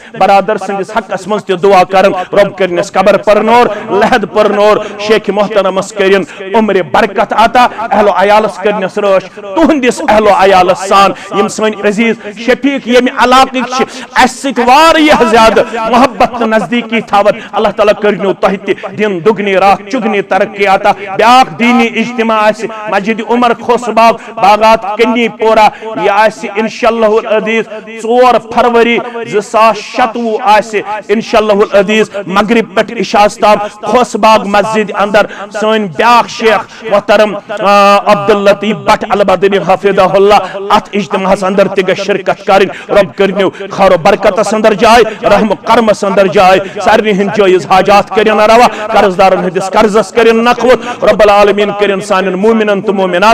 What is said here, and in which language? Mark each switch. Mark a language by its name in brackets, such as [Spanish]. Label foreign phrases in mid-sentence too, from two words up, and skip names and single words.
[Kashmiri] برادر سندس حقس مز تہ دعا کرن رب کرنس قبر پرنور لحد پرنور شیخ محترمس کرن عمر برکت عطا اہل و عیالس کرنس رٲچھ تہندس اہل و عیالس سان یم سن عزیز شفیق یم علاقک چھ اس سۭتۍ واریاہ زیادہ محبت نزدیکی تھاوت اللہ تعالیٰ کرنو تہ تہ [Urdu] دن دگنی رات چگنی [Kashmiri] ترقی عطا بیاکھ دینی اجتماع آسہِ مسجد عمر خوس باغ باغات کنی پورہ یہ آسہِ [Arabic] انشاءاللہ العزیز [Kashmiri] 4 فروری 2027 آسہِ [Arabic] انشاءاللہ العزیز [Kashmiri] مغرب پہ عشاء تام خوس باغ مسجد اندر سن بیاکھ شیخ محترم عبداللطیف بٹ البدری [Arabic] حفظہ اللہ [Kashmiri] ات اجتماع اندر تہ گژھِ شرکت کرن رب کرنو خیر و برکتس اندر جائے رحم و کرمس اندر جائے سارے ہند جائز حاجات کرن روا قرض دارن ہندس قرضس کرن نقوت [Arabic] رب العالمین [Kashmiri] کرن سان مومنن تو مومنات